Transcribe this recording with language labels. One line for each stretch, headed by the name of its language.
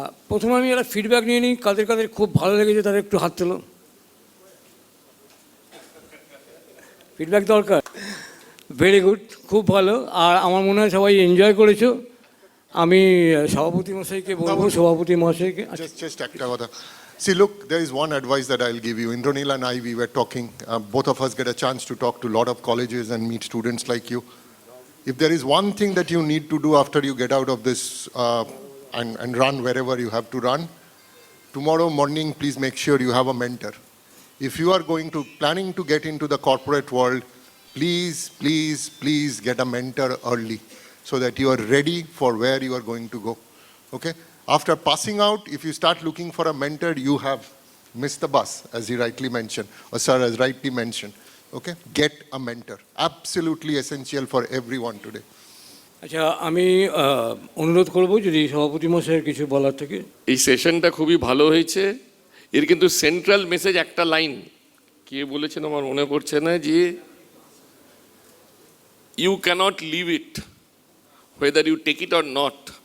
Bangla: প্রথমে আমি একটা ফিডব্যাক নিয়ে নিই, কাদের কাদের খুব ভালো লেগেছে তাদের একটু হাত তোলো। ফিডব্যাক দরকার?
English: very good,
Bangla: খুব ভালো। আর আমার মনে হয় সবাই এনজয় করেছো। আমি সভাপতি মশাইকে বলবো, সভাপতি মহাশয়কে just একটা কথা.
English: See, look, there is one advice that I'll give you. Indranil and I, we were talking, both of us get a chance to talk to a lot of colleges and meet students like you. If there is one thing that you need to do after you get out of this and run wherever you have to run, tomorrow morning, please make sure you have a mentor. if you are planning to get into the corporate world, please, please, please get a mentor early so that you are ready for where you are going to go. Okay? After passing out, if you start looking for a mentor, you have missed the bus, as he rightly mentioned, or sir has rightly mentioned. Okay? Get a mentor. Absolutely essential for everyone today.
Bangla: আচ্ছা, আমি অনুরোধ করব যদি সভাপতি মশাইয়ের কিছু বলার থেকে। এই সেশনটা খুবই ভালো হয়েছে। এর কিন্তু সেন্ট্রাল মেসেজ একটা লাইন কে বলেছেন আমার মনে পড়ছে না, যে
English: You can't leave it whether you take it or not.